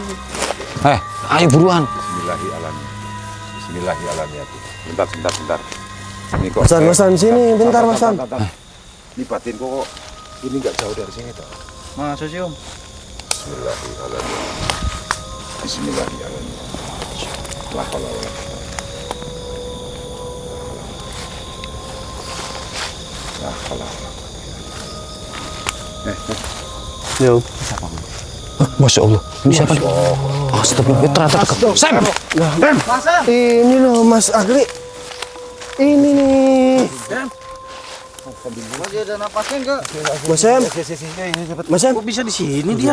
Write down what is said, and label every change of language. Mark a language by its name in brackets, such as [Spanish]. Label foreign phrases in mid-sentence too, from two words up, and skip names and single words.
[Indonesian] Ayo buruan. [Arabic] بسم الله الرحمن الرحيم. [Indonesian] Bentar. Ini kok. Masan sini, bentar Masan. Ini batin kok ini nggak jauh dari sini toh. Masa sih Om? [Arabic] بسم الله الرحمن الرحيم. لا حول ولا قوة. لا حول ولا قوة. La haula wala quwwata. [Indonesian] Yo. [Arabic] ما شاء الله, [Indonesian] ini siapa nih? Astagfirullah, ternyata dekat. Sam! Ini loh Mas Akli. Ini nih. Masih ada napasnya enggak? Mas Sam. Kok bisa di sini dia?